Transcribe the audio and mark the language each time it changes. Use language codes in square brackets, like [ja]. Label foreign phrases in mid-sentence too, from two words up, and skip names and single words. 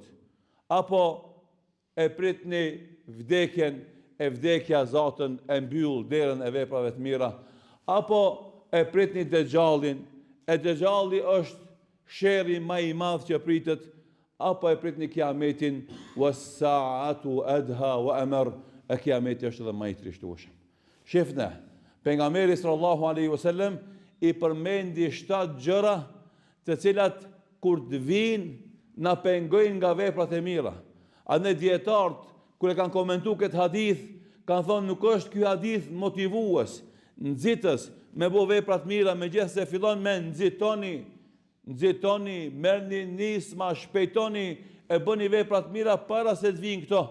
[sq] Apo e pritni vdekjen, e vdekja Zotën e mbyll derën e veprave të mira. Apo e pritni dëgjallin, e dëgjalli është sherri më i madh që pritet. Apo e pritni kiametin, [ar] والساعة أدهى وأمر, [sq] e kiameti është edhe më i trishtueshëm. Shifne, pejgamberi [ar] صلى الله عليه وسلم [sq] i përmendi 7 gjëra të cilat kur të vinë na pengojnë nga veprat e mira. A ne dietarët kur e kanë komentuar këtë hadith, kanë thonë nuk është ky hadith motivues, nxitës me bo veprat mira, megjithëse fillon me nxitoni, merrni nisma, shpejtoni e bëni veprat mira para se të vinë këto.